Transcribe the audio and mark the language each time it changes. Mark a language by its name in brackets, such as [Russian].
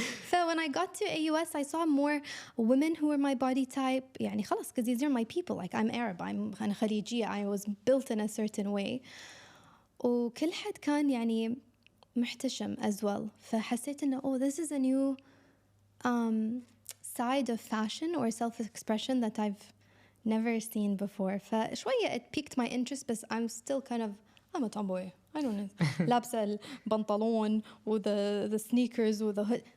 [English] So when I got to AUS I saw more women who were my body type [Arabic] يعني خلاص [English] because these are my people, like I'm Arab, [Arabic] أنا خليجية, [English] I was built in a certain way. [Arabic] وكل حد كان يعني محتشم [English] as well. [Arabic] فحسيت إنه [English] oh this is a new side of fashion or self-expression that I've never seen before. [Arabic] فشوية [English] it piqued my interest but I'm still kind of I'm a tomboy. I don't know. [Arabic] لابسة البنطلون و [English] the sneakers [Arabic] و [English] the hood.